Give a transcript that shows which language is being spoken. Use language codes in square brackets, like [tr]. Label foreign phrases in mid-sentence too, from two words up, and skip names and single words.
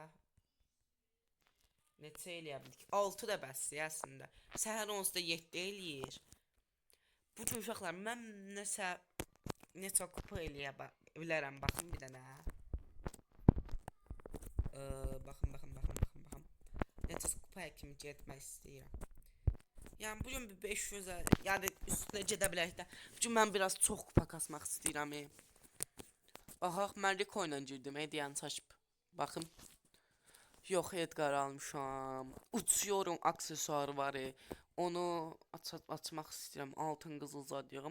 [az] Neçə eləyə bildik? 6 da bəsdir əslində. Səhər 10-da 7 eləyir. Bugün uşaqlar mən neçə kupa eləyə bilərəm. Baxın bir dənə. Baxın. Neçə kupa kimi getmək istəyirəm. [tr] Yani bugün bir 500'e yani üstüne [az] gedə bilərik də. Bugün mən biraz çox kupa kasmaq istəyirəm. Baxaq, mən Rico ilə girdim. Hediyanı açıb. Baxın. Yox, Edgar almışam. Uçuyorum aksesuarı var. Onu açmaq istəyirəm. Altın qızıl zadıyım.